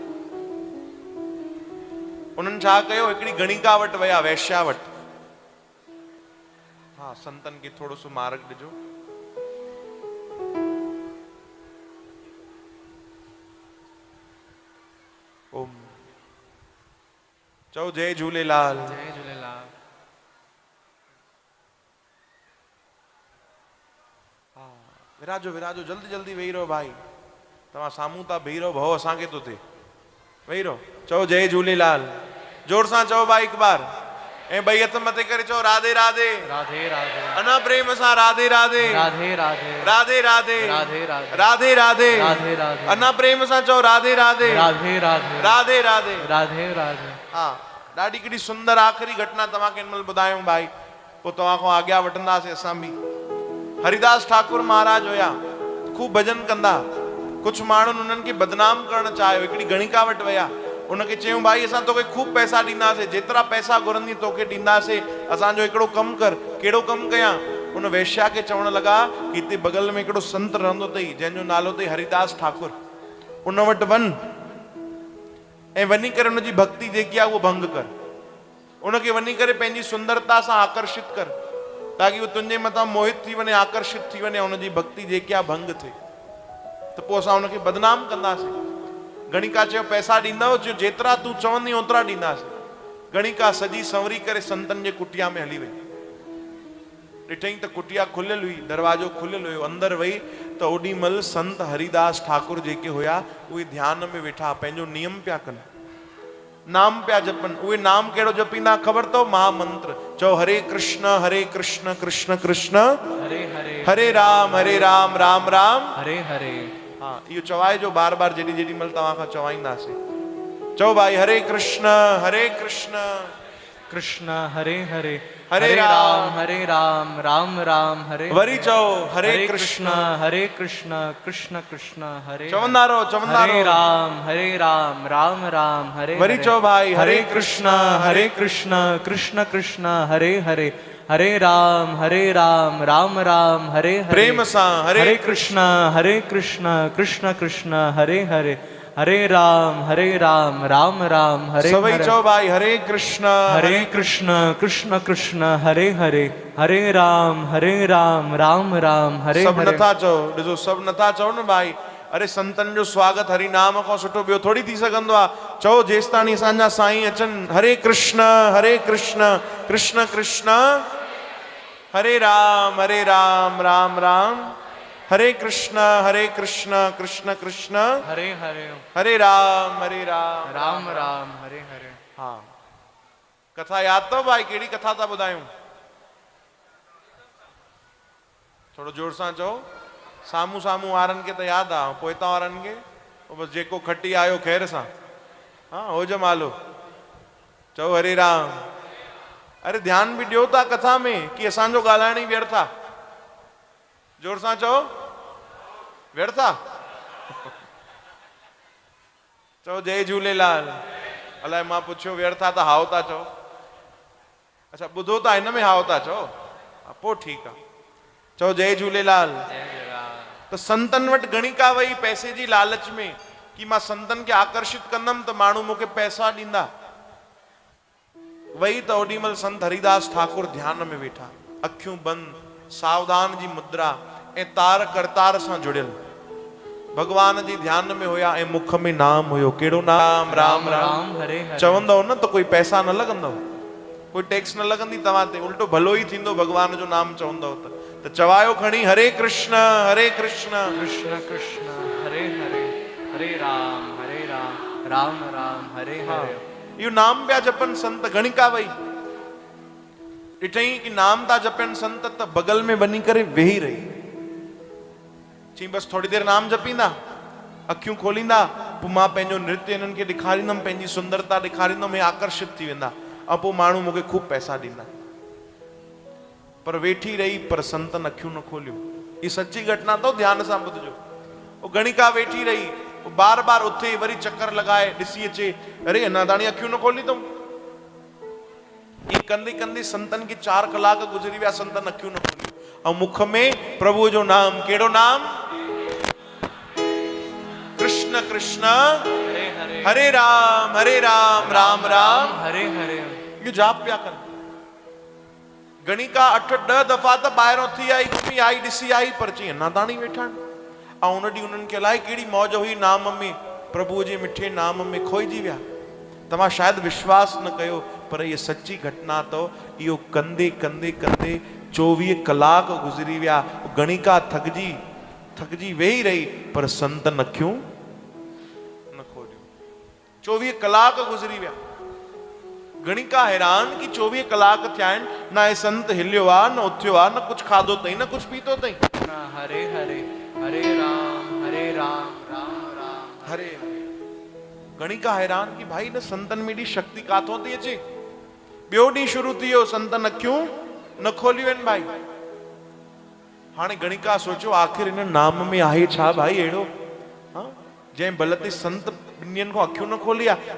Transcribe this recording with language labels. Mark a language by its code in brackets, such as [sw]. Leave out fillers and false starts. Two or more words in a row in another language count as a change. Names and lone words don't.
[sd] उन्हनि छा कयो, हिकिड़ी गणिका वटि विया, वैश्या वटि। हा, संतनि खे थोरो सो मार्ग ॾिजो। ओम। चओ जय झूलेलाल। जय झूलेलाल। विराजो विराजो, जल्दी जल्दी वेही रहो भाई। तव्हां साम्हूं था बीही रहो, भउ असांखे थो थिए। वेही रहो। चओ जय झूलेलाल। जोर सां चओ भाई हिकु बार। ऐं ॿई हथ मथे करे चओ राधे राधे। राधे राधे। अना प्रेम सां राधे राधे। राधे राधे। राधे राधे। राधे राधे। राधे राधे। राधे राधे। अना प्रेम सां चओ राधे राधे। राधे राधे। राधे राधे। राधे राधे। हा, ॾाढी केॾी सुंदर आख़िरी घटना तव्हांखे हिन महिल ॿुधायूं भाई, पोइ तव्हां खां आज्ञा वठंदासीं असां बि। हरिदास ठाकुर महाराज हुया, खूब भजन कंदा। कुछ माण्हुनि उन्हनि खे बदनाम करणु चाहियो। हिकिड़ी गणिका वटि विया, उनखे चयूं भाई असां तोखे खूब पैसा ॾींदासीं, जेतिरा पैसा घुरंदी तोखे ॾींदासीं, असांजो हिकिड़ो कमु कर। कहिड़ो कमु कयां? उन वेश्या खे चवणु लॻा कि हिते बगल में हिकिड़ो संत रहंदो अथई जंहिंजो नालो अथई हरिदास ठाकुर, उन वटि वञ ऐं वञी करे उनजी भक्ति जेकी आहे उहो भंग कर। उनखे वञी करे पंहिंजी सुंदरता सां आकर्षित कर, ताकि वो तुंहिंजे मथां मोहित थी वञे, आकर्षित थी वञे, उनजी भक्ति जेकी आहे भंग थिए। त पोइ असां उनखे बदनाम कंदासीं। गणिका चयो पैसा ॾींदव? चयो जेतिरा तूं चवंदी ओतिरा ॾींदासीं। गणिका सजी संवरी करे संतनि जे कुटिया में हली वई। ॾिठई त कुटिया खुलियल हुई, दरवाजो खुलियल हुयो। अंदरि वई त ओॾी महिल संत हरिदास ठाकुर जेके हुया उहे ध्यान में वेठा, पंहिंजो नियम पिया कनि, नाम पिया जपनि। उहे नाम कहिड़ो जपींदा ख़बर अथव? महामंत्र। चओ हरे कृष्ण कृष्ण कृष्ण हरे हरे। हरे राम राम राम हरे हरे। हाँ, इहो चवाइजो बार बार जेॾी जेॾी महिल तव्हां खां चवाईंदासीं। चओ भाई हरे कृष्ण कृष्ण हरे हरे। हरे राम राम राम हरे। वरी चओ हरे कृष्ण कृष्ण कृष्ण हरे। चवंदा रहो हरे राम राम राम हरे। वरी चओ भाई हरे कृष्ण कृष्ण कृष्ण हरे हरे। हरे राम राम राम हरे हरे। प्रेम सां हरे कृष्ण कृष्ण कृष्ण हरे हरे। हरे राम राम राम हरे। सभई चओ भाई हरे कृष्ण कृष्ण कृष्ण हरे हरे। हरे राम राम राम हरे। सब नथा चओ, ॾिसो सब नथा चओ न भाई। अरे संतन जो स्वागत हरि नाम खां सुठो ॿियो थोड़ी थी सघंदो आहे। चओ जेसिताणी असांजा साईं अचनि। हरे कृष्ण कृष्ण कृष्ण हरे राम राम राम हरे कृष्ण कृष्ण कृष्ण हरे हरे। हरे राम राम राम हरे हरे। हाँ, कथा याद अथव भाई? कहिड़ी कथा था ॿुधायूं? थोरो जोर सां चओ। साम्हूं साम्हूं वारनि खे त यादि आहे, पोइतां वारनि खे बसि जेको खटी आयो ख़ैर सां। हाँ, हो जमालो। चओ हरे राम। अरे ध्यानु बि ॾियो था कथा में कि असांजो ॻाल्हाइण ई व्यर्थ आहे? जोर सां चओ व्यर्थ आहे? चओ जय झूलेलाल। अलाए मां पुछियो व्यर्थ आहे त हाओ था चओ। अच्छा, ॿुधो था हिन में हाओ था चओ? पोइ ठीकु आहे। चओ जय झूलेलाल। त संतन वटि गणिका वई पैसे जी लालच में कि मां संतन खे आकर्षित कंदमि त माण्हू मूंखे पैसा ॾींदा। वही त ओॾी महिल संत हरिदास ठाकुर ध्यान में वेठा, अखियूं बंदि, सावधान जी मुद्रा ऐं तार करतार सां जुड़ियल, भगवान जी ध्यान में हुया ऐं मुख में नाम हुयो। कहिड़ो नाम? राम राम हरे हरे। चवंदव न त कोई पैसा न लॻंदव, कोई टैक्स न लॻंदी तव्हां ते, उल्टो भलो ई थींदो भगवान जो नाम चवंदव त चवायो खणी हरे कृष्ण कृष्ण कृष्ण हरे हरे। हरे राम राम राम हरे हरे। इहो नाम पिया जपनि संत। गणिका वई, ॾिठई कि नाम था जपनि संत, त बगल में वञी करे वेही रही। चई बस थोड़ी देर नाम जपींदा, अखियूं खोलींदा, पोइ मां पंहिंजो नृत्य इन्हनि खे ॾेखारींदुमि, पंहिंजी सुंदरता ॾेखारींदुमि, हे आकर्षित थी वेंदा, ऐं पोइ माण्हू मूंखे खूब पैसा ॾींदा। पर वेठी रही, पर संतन अखियूं न खोलियूं। ये सच्ची घटना तो, ध्यान सां ॿुधजो। वो गणिका वेठी रही, बार बार उथे, वरी चक्कर लगाए, ॾिसी अचे, अरे अञा ताणी अखियूं न खोली अथऊं। ये कंदे कंदे संतन के 4 कलाक गुजरी विया, संतन अखियूं न खोलियूं। ऐं मुख में प्रभु जो नाम, कहिड़ो नाम? कृष्ण कृष्ण हरे राम राम राम हरे हरे। ये जाप पिया कर। गणिका 8-10 दफ़ा त ॿाहिरों थी आई, घुमी आई, ॾिसी आई, पर चई अञा ताणी वेठा आहिनि। ऐं उन ॾींहुं उन्हनि खे अलाए कहिड़ी मौज हुई नाम में, प्रभुअ जे मिठे नाम में खोइजी विया। तव्हां शायदि विश्वास न कयो, पर इहा सच्ची घटना तो। इहो कंदे कंदे कंदे 24 कलाक गुज़री विया। गणिका थकजी वेही रही, पर संतन अखियूं न खोलियूं। 24 कलाक गुज़री विया। गणिका हैरान कि 24 कलाक थिया आहिनि, न हे संत हिलियो आहे, न उथियो आहे, न कुझु खाधो अथई, न कुझु पीतो अथई। हरे हरे हरे राम राम राम हरे। गणिका हैरान कि भाई न संतन में एॾी शक्ति काथों थी अचे। ॿियो ॾींहुं शुरू थी वियो, संतन अखियूं न खोलियूं आहिनि भाई। हाणे गणिका सोचियो आख़िर इन नाम में आहे छा भाई अहिड़ो, जंहिं बल ते संत ॿिन्हिनि खां अखियूं न खोली आहे।